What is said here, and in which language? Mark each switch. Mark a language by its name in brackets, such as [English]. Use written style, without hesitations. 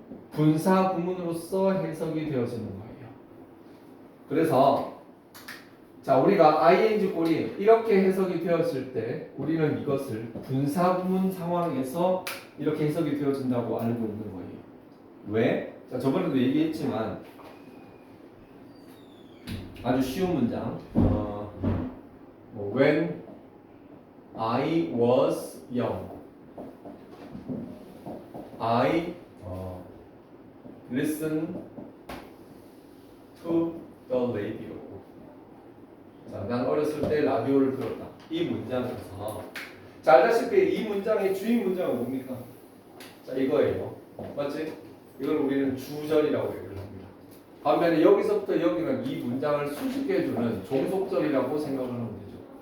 [Korean] 분사 구문으로서 해석이 되어지는 거예요. 그래서 자, 우리가 ing 꼴이 이렇게 해석이 되었을 때 우리는 이것을 분사 구문 상황에서 이렇게 해석이 되어진다고 알고 있는 거예요. 왜? 자, 저번에도 얘기했지만 아주 쉬운 문장. [English] When I was young, I listened to the radio. [Korean] 자, 난 어렸을 때 라디오를 들었다. 이 문장에서 자, 알다시피 이 문장의 주인 문장은 뭡니까? 자, 이거예요. 맞지? 이걸 우리는 주절이라고 얘기를 합니다. 반면에 여기서부터 여기는 이 문장을 수식해주는 종속절이라고 생각을 하면 되죠.